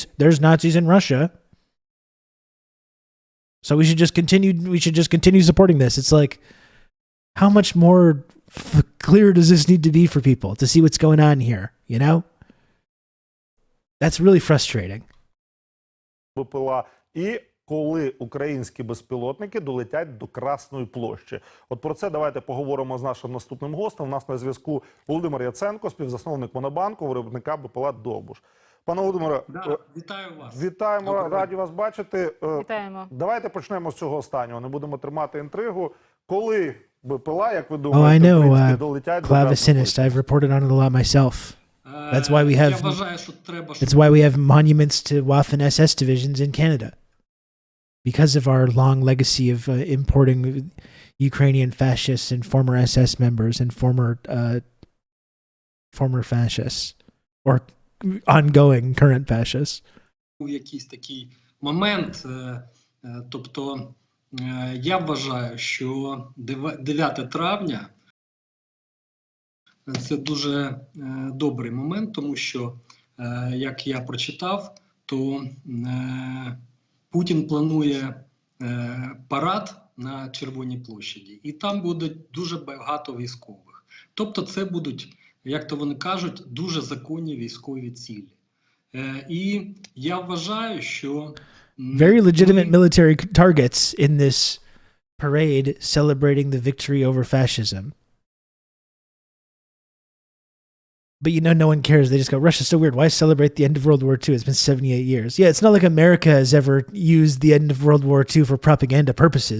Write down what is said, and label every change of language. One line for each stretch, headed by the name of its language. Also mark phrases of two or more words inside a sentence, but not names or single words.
English: There's Nazis in Russia. So we should just continue supporting this. It's like, how much more clear does this need to be for people to see what's going on here, you know? That's really frustrating.
Ukrainian: І коли українські безпілотники долетять до Красної площі. От про це давайте поговоримо з нашим наступним гостем. У нас на зв'язку Володимир Яценко, співзасновник Монобанку, виробника БПЛА «Довбуш». Пане Володимире, вітаю вас. Вітаємо, раді вас бачити. Вітаємо. Давайте почнемо з цього останнього, не будемо тримати інтригу. Коли БПЛА, як ви думаєте, українські долетять до Красної площі?
English: I've reported on it a lot myself. That's why we have.
Ukrainian: Я вважаю, що треба.
English: That's why we have monuments to Waffen SS divisions in Canada, because of our long legacy of importing Ukrainian fascists and former SS members and former fascists or ongoing current fascists.
Ukrainian: Якийсь такий момент, тобто я вважаю, що 9 травня це дуже добрий момент, тому що, як я прочитав, то Путін планує парад на Червоній площаді, і там буде дуже багато військових. Тобто це будуть, як то вони кажуть, дуже законні військові цілі. І я вважаю, що...
English: Very legitimate military targets in this parade celebrating the victory over fascism. But you know, no one cares. They just go, Russia's so weird. Why celebrate the end of World War II? It's been 78 years. Yeah, it's not like America has ever used the end of World War II for propaganda purposes.